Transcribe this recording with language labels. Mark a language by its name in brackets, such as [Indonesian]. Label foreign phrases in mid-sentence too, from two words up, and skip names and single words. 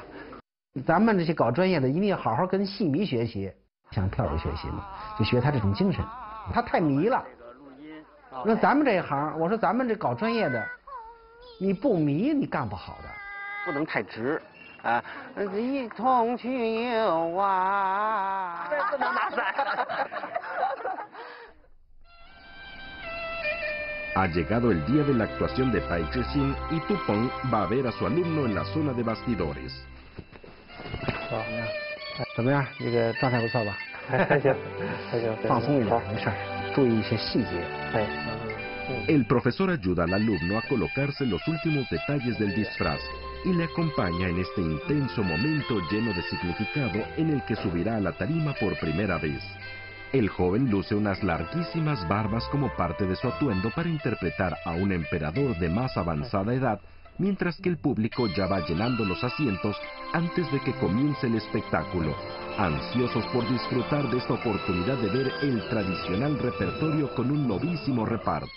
[Chinese] 咱们这些搞专业的一定要好好跟戏迷学习，向票友学习嘛，就学他这种精神。他太迷了。那咱们这一行，我说咱们这搞专业的，你不迷你干不好的。不能太直啊！一同去游啊！不能拿伞。 [Spanish] Ha llegado el día de la actuación de Pai Cheh-sin y Tupong va a ver a su alumno en la zona de bastidores. [Chinese] 怎么样？这个状态不错吧？还行，放松一点，没事，注意一些细节。 [Spanish] El profesor ayuda al alumno a colocarse los últimos detalles del disfraz y le acompaña en este intenso momento lleno de significado en el que subirá a la tarima por primera vez. El joven luce unas larguísimas barbas como parte de su atuendo para interpretar a un emperador de más avanzada edad, mientras que el público ya va llenando los asientos antes de que comience el espectáculo, ansiosos por disfrutar de esta oportunidad de ver el tradicional repertorio con un novísimo reparto.